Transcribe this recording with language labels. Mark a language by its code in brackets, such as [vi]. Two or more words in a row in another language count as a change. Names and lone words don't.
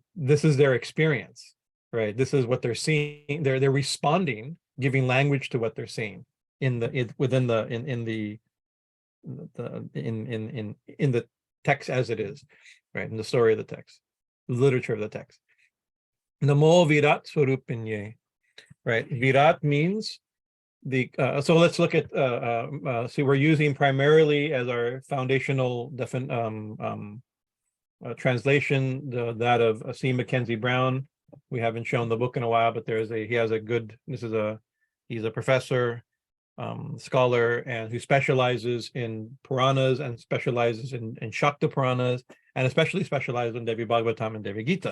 [en] This is their experience, right? This is what they're seeing. They're responding, giving language to what they're seeing in the text as it is, right? In the story of the text, the literature of the text. [sa] नमो-विराट्-स्वरूपिण्यै, [en] right? Virat means the so let's look at see, we're using primarily as our foundational translation that of C. Mackenzie Brown. We haven't shown the book in a while, but he's a professor, scholar, and who specializes in Puranas and specializes in Shakta Puranas, and especially specializes in Devi Bhagavatam and Devi Gita.